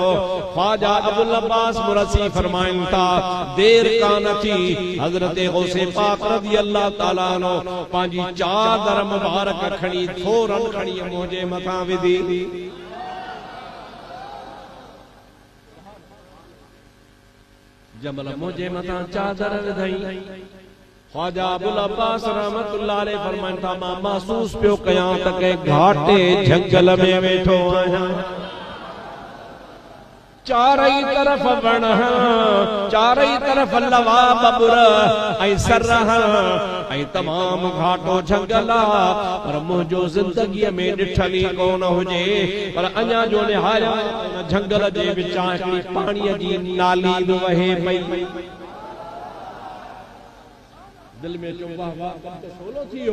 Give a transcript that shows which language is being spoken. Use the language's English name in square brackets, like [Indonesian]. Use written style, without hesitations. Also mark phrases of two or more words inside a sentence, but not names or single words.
[Sindhi] ख्वाजा अब्दुल अब्बास मुरस्सी फरमाइनि था देर कान थी, हज़रत गौसे पाक [Arabic] رضي الله تعالى عنه [Sindhi] पंहिंजी चादर मुबारक खणी थोरन खणी मुंहिंजे मथां विधी। जमल मुझे मथा चादर विधाई। ख्वाजा अब्दुल अब्बास [Arabic] رحمة الله عليه [Sindhi] फरमाइनि था मां महसूस पियो कयां त के घाटे जंगल में वेठो आहियां। चारई तरफ वण, चारई तरफ लवा बबुर ऐं सर ऐं तमाम घाटो जंगल आहे, पर मुंहिंजो ज़िंदगीअ में ॾिठल ई कोन हुजे। पर अञा जो निहारिया जंगल जे विचां हिकिड़ी पाणीअ जी नाली बि वहे पई। दिल में चो वाह वाह, कम तो सोलो थियो।